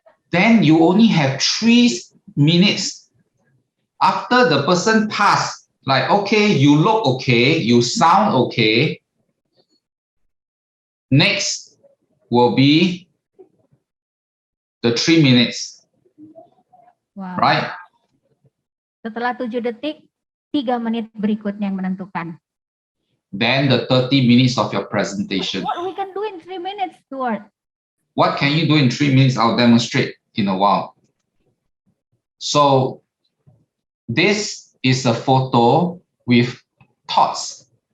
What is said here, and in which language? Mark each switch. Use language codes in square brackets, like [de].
[en] Then you only have 3 minutes. After the person pass, like, okay, you look okay, you sound okay. Next will be the 3 minutes. Wow. Right? [id] Setelah 7 detik, 3 menit berikutnya yang menentukan. [en] Then the 30 minutes of your presentation. What we can do in 3 minutes, Stuart? What can you do in 3 minutes? I'll demonstrate in a while. So this is a photo with thoughts.